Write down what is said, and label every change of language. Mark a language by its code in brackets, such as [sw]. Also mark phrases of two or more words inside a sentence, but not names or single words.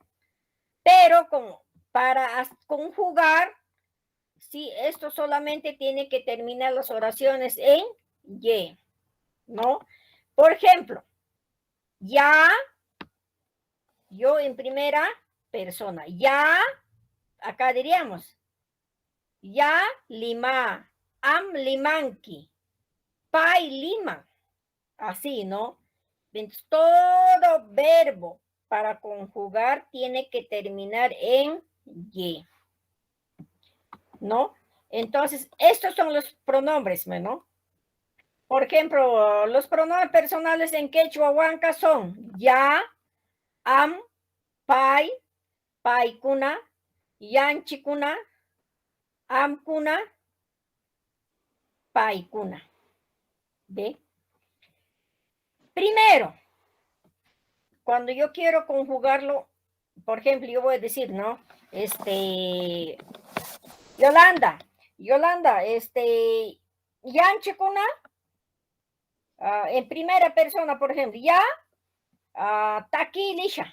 [es] Pero para conjugar, sí, esto solamente tiene que terminar las oraciones en ye, ¿no? Por ejemplo, ya, yo en primera persona, ya, acá diríamos, [qu] ya lima, am limanki, pai lima, [es] así, ¿no? Entonces, todo verbo para conjugar tiene que terminar en ye, ¿no? Entonces, estos son los pronombres, ¿no? Por ejemplo, los pronombres personales en quechua huanca son [qu] ya, am, pai, paikuna, yanchikuna, amkuna, paikuna. [es] ¿Ve? Primero, cuando yo quiero conjugarlo, por ejemplo, yo voy a decir, ¿no? Yolanda, yanchikuna, en primera persona, por ejemplo, [qu] ya, taki lisha.